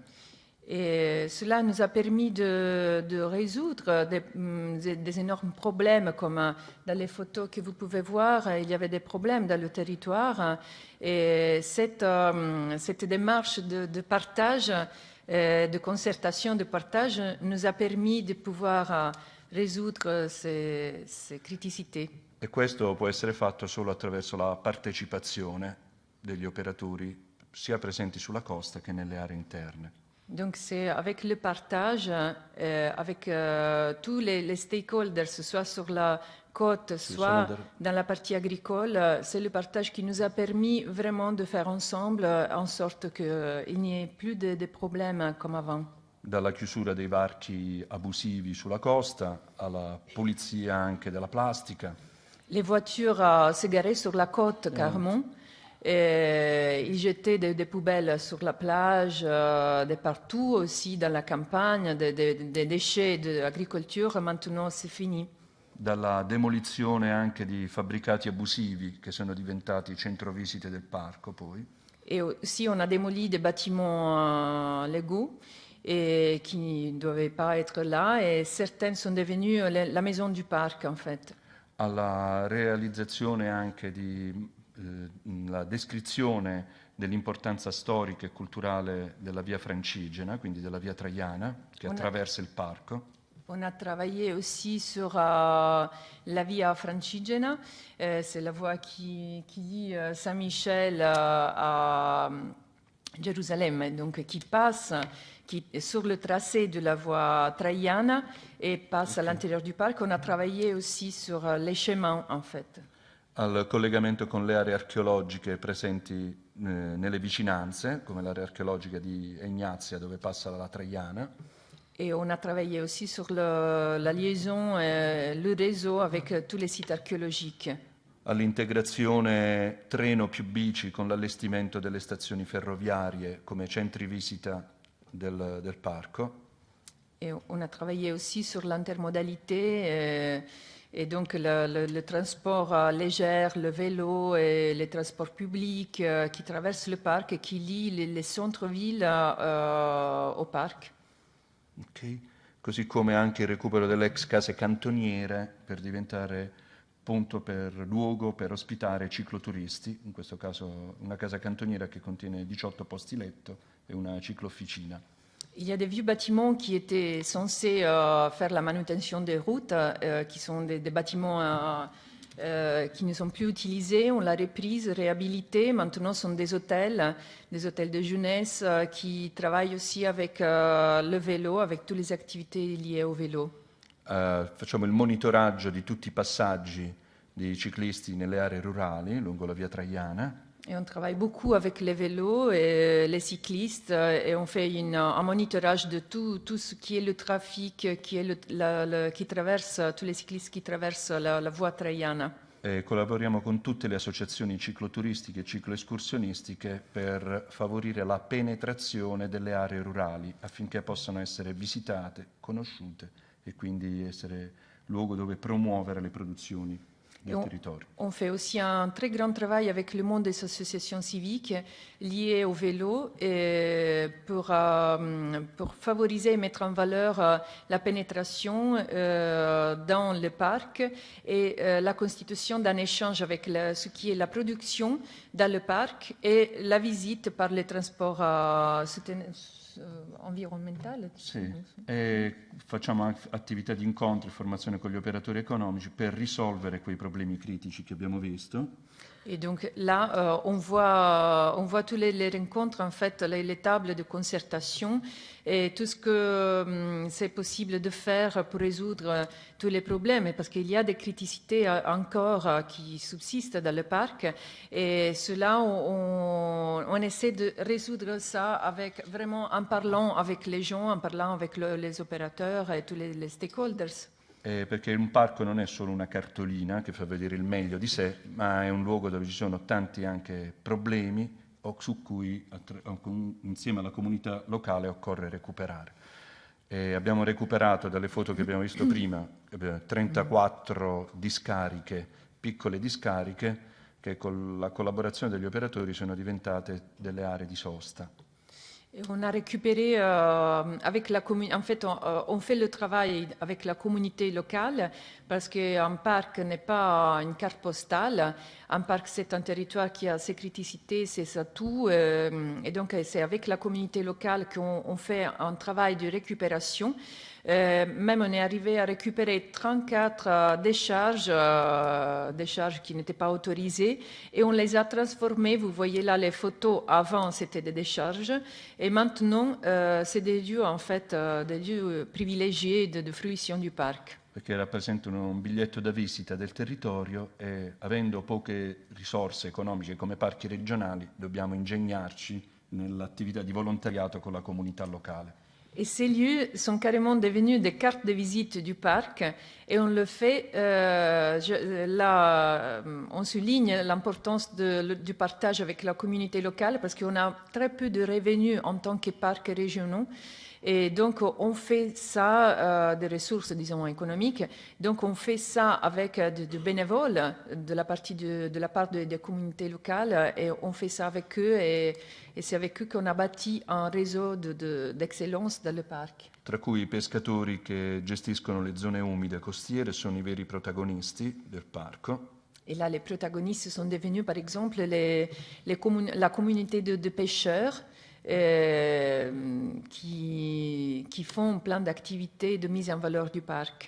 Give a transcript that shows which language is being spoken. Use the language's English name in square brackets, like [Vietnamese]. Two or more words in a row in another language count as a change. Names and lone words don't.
[French] Et cela nous a permis de résoudre des énormes problèmes, comme dans les photos que vous pouvez voir, il y avait des problèmes dans le territoire. Et cette démarche de partage, de concertation, de partage, nous a permis de pouvoir résoudre ces criticità. [Italian] E questo può essere fatto solo attraverso la partecipazione degli operatori, sia presenti sulla costa che nelle aree interne. [French] Donc c'est avec le partage, avec tous les stakeholders, soit sur la côte, soit dans la partie agricole, c'est le partage qui nous a permis vraiment de faire ensemble en sorte qu'il n'y ait plus de problèmes comme avant. [Italian] Dalla chiusura dei varchi abusivi sulla costa alla pulizia anche della plastica. [French] Les voitures se garaient sur la côte carrément. Et ils jetaient des poubelles sur la plage, de partout aussi dans la campagne, des déchets d'agricolture. Maintenant, c'est fini. [Italian] Dalla demolizione anche di fabbricati abusivi che sono diventati centro visite del parco poi. [French] Et aussi, on a démoli des bâtiments légaux et qui ne devaient pas être là. Et certaines sont devenues la maison du parc, en fait. [Italian] Alla realizzazione anche di la descrizione dell'importanza storica e culturale della via Francigena, quindi della via Traiana, che attraversa il parco. [French] On a travaillé aussi sur la via Francigena, c'est la voie qui lie Saint-Michel à Jérusalem, donc qui passe sur le tracé de la voie Traiana et passe à l'intérieur du parc. On a travaillé aussi sur les chemins, en fait. [Italian] Al collegamento con le aree archeologiche presenti nelle vicinanze, come l'area archeologica di Ignazia dove passa la Traiana. [French] Et on a travaillé aussi sur la liaison, le réseau avec tous les sites archéologiques. [Italian] All'integrazione treno più bici con l'allestimento delle stazioni ferroviarie come centri visita del parco. [French] Et on a travaillé aussi sur l'intermodalité. Et donc le transport léger, le vélo et les transports publics qui traversent le parc et qui lient les centres-villes au parc. Okay. [Italian] Così come anche il recupero delle ex case cantoniere per diventare appunto luogo per ospitare cicloturisti, in questo caso una casa cantoniera che contiene 18 posti letto e una ciclo-officina. [French] Il y a des vieux bâtiments qui étaient censés faire la manutention des routes, qui sont des bâtiments qui ne sont plus utilisés. On l'a reprise, réhabilité. Maintenant, ce sont des hôtels de jeunesse qui travaillent aussi avec le vélo, avec toutes les activités liées au vélo. [Italian] Facciamo il monitoraggio di tutti i passaggi dei ciclisti nelle aree rurali lungo la via Traiana. [French] Et on travaille beaucoup avec les vélos et les cyclistes et on fait un monitorage de tout ce qui est le trafic, qui traverse, tous les cyclistes qui traversent la voie Traiana. [Italian] E collaboriamo con tutte le associazioni cicloturistiche e cicloescursionistiche per favorire la penetrazione delle aree rurali affinché possano essere visitate, conosciute e quindi essere luogo dove promuovere le produzioni del territorio. [French] On fait aussi un très grand travail avec le monde des associations civiques liées au vélo et pour favoriser et mettre en valeur la pénétration dans le parc et la constitution d'un échange avec ce qui est la production dans le parc et la visite par les transports environnementale. [Italian] Sì, e facciamo anche attività di incontro e formazione con gli operatori economici per risolvere quei problemi critici che abbiamo visto. [French] Et donc là, on voit tous les rencontres, en fait, les tables de concertation et tout ce que c'est possible de faire pour résoudre tous les problèmes, parce qu'il y a des criticités encore qui subsistent dans le parc. Et cela, on essaie de résoudre ça avec, vraiment en parlant avec les gens, en parlant avec les opérateurs et tous les stakeholders. [Italian] Perché un parco non è solo una cartolina che fa vedere il meglio di sé, ma è un luogo dove ci sono tanti anche problemi su cui insieme alla comunità locale occorre recuperare. Abbiamo recuperato dalle foto che abbiamo visto prima 34 discariche, piccole discariche, che con la collaborazione degli operatori sono diventate delle aree di sosta. [French] Et on a récupéré avec la communauté. En fait, on fait le travail avec la communauté locale parce qu'un parc n'est pas une carte postale. Un parc, c'est un territoire qui a ses criticités, ses atouts. Et donc, c'est avec la communauté locale qu'on fait un travail de récupération. Même on est arrivé à récupérer 34 décharges qui n'étaient pas autorisées et on les a transformées. Vous voyez là les photos, avant c'était des décharges et maintenant c'est des lieux en fait, des lieux privilégiés de fruition du parc. [Italian] Perché rappresentano un biglietto da visita del territorio e avendo poche risorse economiche come parchi regionali dobbiamo ingegnarci nell'attività di volontariato con la comunità locale. [French] Et ces lieux sont carrément devenus des cartes de visite du parc et on le fait, là, on souligne l'importance du partage avec la communauté locale parce qu'on a très peu de revenus en tant que parcs régionaux. Et donc, on fait ça, des ressources, disons, économiques. Donc, on fait ça avec de bénévoles de la part des communautés locales et on fait ça avec eux et c'est avec eux qu'on a bâti un réseau d'excellence dans le parc. [Italian] Tra cui i pescatori che gestiscono le zone umide costiere sono i veri protagonisti del parco. [French] Et là, les protagonistes sont devenus, par exemple, la communauté de pêcheurs qui font plein d'activités de mise en valeur du parc.